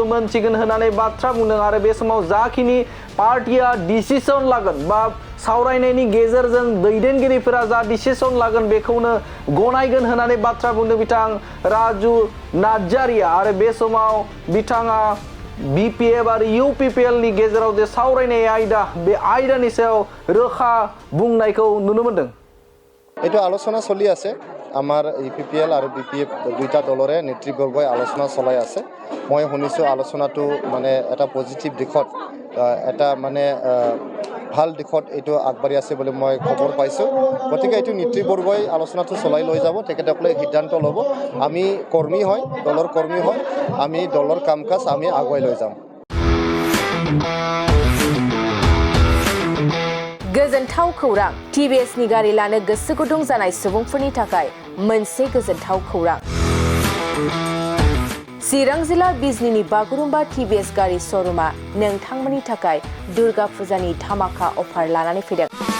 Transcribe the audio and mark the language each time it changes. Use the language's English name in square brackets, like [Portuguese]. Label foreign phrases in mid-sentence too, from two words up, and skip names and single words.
[Bodo] मोनथिगोन होननानै बाथ्रा बुंदों आरो बे समाव जाखिनि पार्टिया डिसिसन लागोन बा सावरायनायनि गेजेरजों दैदेनगिरिफोरा जा डिसिसन लागोन बेखौनो गनायगोन होननानै बाथ्रा बुंदों बिथां राजु नार्जारिया आरो बे समाव बिथाङा BPF आरो UPPL नि गेजेराव जे सावरायनाय आयदा बे आयदानि सायाव रोखा बुंनायखौ नुनो मोन्दों। [Assamese] এইটো আলোচনা চলি আছে আমাৰ UPPL আৰু BPF দুইটা দলৰে নেতৃবৰ্গই আলোচনা চলাই আছে। মই শুনিছোঁ আলোচনাটো মানে এটা পজিটিভ দিশত এটা মানে ভাল দিশত এইটো আগবাঢ়ি আছে বুলি মই খবৰ পাইছোঁ। গতিকে এইটো নেতৃবৰ্গই আলোচনাটো চলাই লৈ যাব, তেখেতসকলে সিদ্ধান্ত ল'ব। আমি কৰ্মী হয়, দলৰ কৰ্মী হয়, আমি দলৰ কাম কাজ আমি আগুৱাই লৈ যাম। [Bodo] गोजोनथाव खौरां TVS नि गारि लानो गोसो गुदुं जानाय सुबुंफोरनि थाखाय मोनसे गोजोनथाव खौरां। चिरां जिल्ला बिजनीनि बागुरुम्बा TVS गारि श'रुमा नोंथांमोननि थाखाय दुर्गा फुजानि धामाका अफार लानानै फैदों।